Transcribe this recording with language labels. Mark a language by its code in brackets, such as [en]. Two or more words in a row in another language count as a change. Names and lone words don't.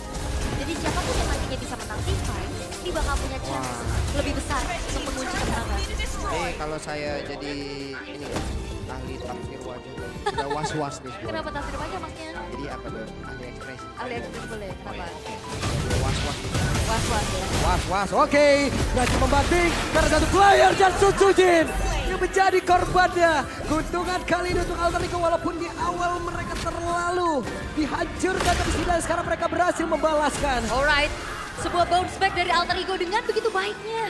[id] Jadi siapapun yang nantinya bisa menang [en] tim fight, [id] ini bakal punya chance lebih besar untuk mengunci kemenangan. Kalau saya jadi ini ya, ahli tafsir wajah, udah was-was deh. Kenapa tafsir wajah masnya? Jadi apa tuh? Ahli ekspresi. Ahli ekspresi boleh, kenapa? Was-was. Was-was ya. Was-was, oke. Berhasil membanting karena satu player dan Sun Sujin yang menjadi korbannya. Keuntungan kali ini untuk Alter Ego walaupun di awal mereka terlalu dihancurkan, tapi sekarang mereka berhasil membalaskan. Alright, sebuah [en] bounce back [id] dari Alter Ego dengan begitu baiknya.